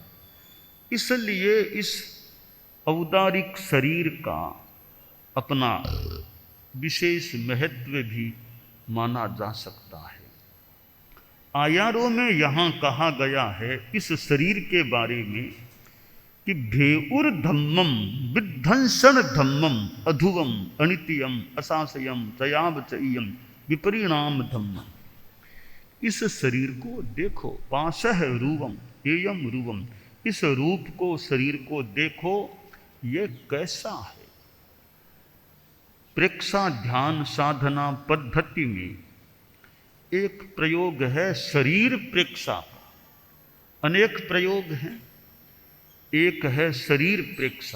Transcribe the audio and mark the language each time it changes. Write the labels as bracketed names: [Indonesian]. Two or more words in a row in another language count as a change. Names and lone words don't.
[Hindi] इसलिए इस औदारिक शरीर का अपना विशेष महत्व भी माना जा सकता है। आयारों में यहाँ कहा गया है इस शरीर के बारे में कि [Ardhamāgadhī Prākrit] भेउर धम्मम विध्वंसन धम्मम अधुवम अनित्यम असासयम चयावचयम विपरिणाम धम्मम। [Hindi] इस शरीर को देखो, [Ardhamāgadhī Prākrit] पाशह रूपम एयम रूपम, [Hindi] इस रूप को, शरीर को देखो, ये कैसा है। प्रेक्षा ध्यान साधना पद्धति में एक प्रयोग है शरीर प्रेक्षा, अनेक प्रयोग हैं, एक है शरीर प्रेक्षा।